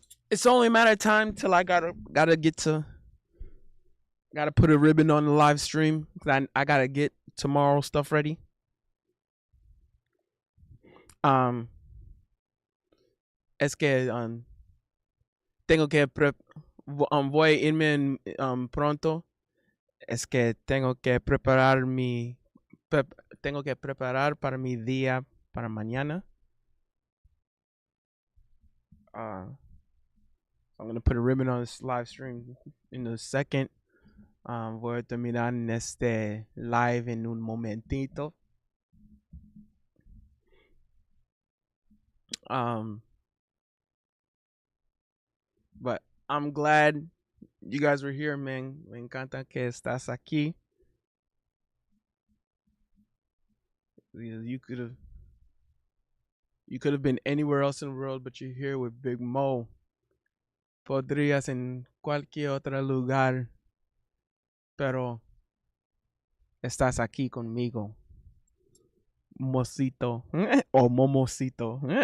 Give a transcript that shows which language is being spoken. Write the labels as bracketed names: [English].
[English] It's only a matter of time till I gotta get to gotta put a ribbon on the live stream. I gotta get tomorrow stuff ready. [Spanish] Um, es que tengo que voy a irme pronto. Es que tengo que preparar tengo que preparar para mi día para mañana. [English] I'm gonna put a ribbon on this live stream in a second. [Spanish] Voy a terminar en este live en un momentito. [English] Um, but I'm glad you guys were here, man. [Spanish] Me encanta que estás aquí. [English] You could have been anywhere else in the world, but you're here with Big Mo. [Spanish] Podrías en cualquier otro lugar, pero estás aquí conmigo, mosito o momosito.